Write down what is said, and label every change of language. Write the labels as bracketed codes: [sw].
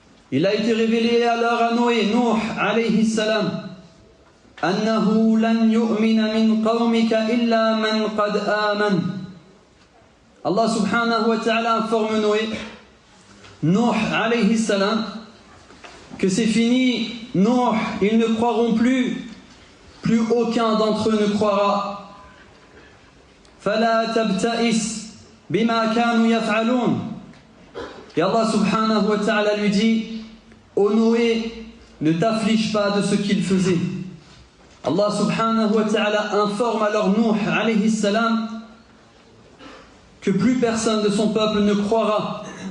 [fr] Il a été révélé alors à Noé, Nuh alayhi salam, [ar] أنه لن يؤمن من قومك إلا من قد آمن. [fr] Allah subhanahu wa ta'ala informe Noé, Nuh alayhi salam, que c'est fini. Nuh, ils ne croiront plus aucun d'entre eux ne croira. [ar] فلا تبتئس بما كانوا يفعلون. [fr] Et Allah subhanahu wa ta'ala lui dit: ô Noé, ne t'afflige pas de ce qu'il faisait. Allah subhanahu wa ta'ala informe alors Nuh alayhi salam que plus personne de son peuple ne croira.